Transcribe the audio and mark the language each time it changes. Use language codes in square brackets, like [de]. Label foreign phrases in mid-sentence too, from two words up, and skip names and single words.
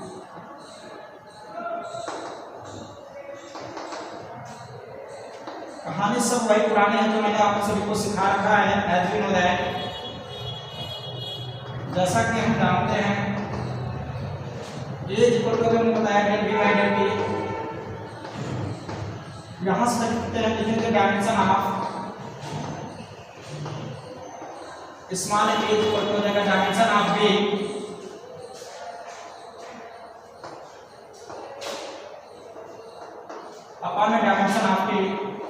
[hi] कहानी सब वही पुरानी है जो मैंने आप सभी को सिखा रखा है [en] as we know that. [hi] जैसा कि हम जानते हैं [en] a equal to [hi] हमने बताया [en] del v by del t। [hi] यहां से लिखते हैं, लिखेंगे [en] dimension of small a equal to [hi] हो जाएगा [en] dimension of b upon [hi] में [en] dimension of t.